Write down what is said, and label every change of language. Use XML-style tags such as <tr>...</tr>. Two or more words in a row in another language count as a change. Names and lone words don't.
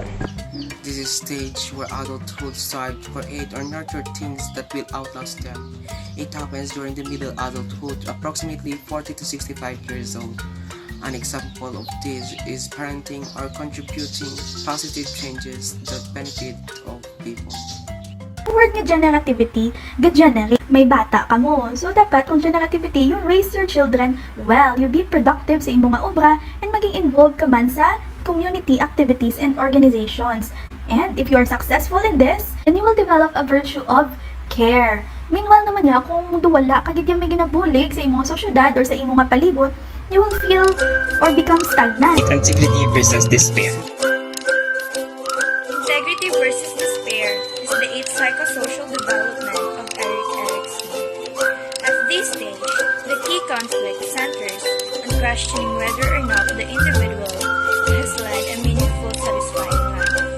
<en>This is a stage where adulthood starts to create or nurture things that will outlast them. It happens during the middle adulthood, approximately 40 to 65 years old. An example of this is parenting or contributing positive changes that benefit of people.</en> <hil>Word nga generativity, ga-generate, may bata ka mo. So, dapat kung generativity,</hil> <en>you raise your children well, you be productive</en> <hil>sa imong nga obra,</hil> <en>and</en> <hil>maging involved ka man sa</hil> <en>community activities and organizations. And if you are successful in this, then you will develop a virtue of care.</en> <hil>Meanwhile naman niya, kung wala ka gid may ginabulig sa imong sosyedad or sa imong nga palibot,</hil> <en>you will feel or become stagnant. Integrity versus despair. Integrity versus despair is the 8th psychosocial development of Erik Erikson. At this stage, the key conflict centers on questioning whether or not the individual has led a meaningful, satisfying life.</en>